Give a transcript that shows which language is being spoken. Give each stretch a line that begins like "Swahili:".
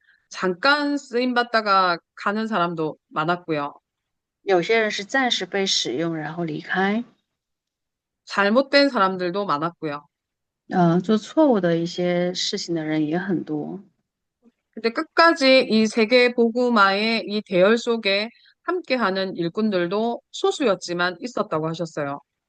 Korean: 잠깐 쓰임 받다가 가는 사람도 많았고요.
Chinese: 有些人是暂时被使用然后离开，
Korean: 잘못된 사람들도 많았고요.
Chinese: 做错误的一些事情的人也很多。
Korean: 근데 끝까지 이 세계 복음화의 이 대열 속에 함께하는 일꾼들도 소수였지만 있었다고 하셨어요.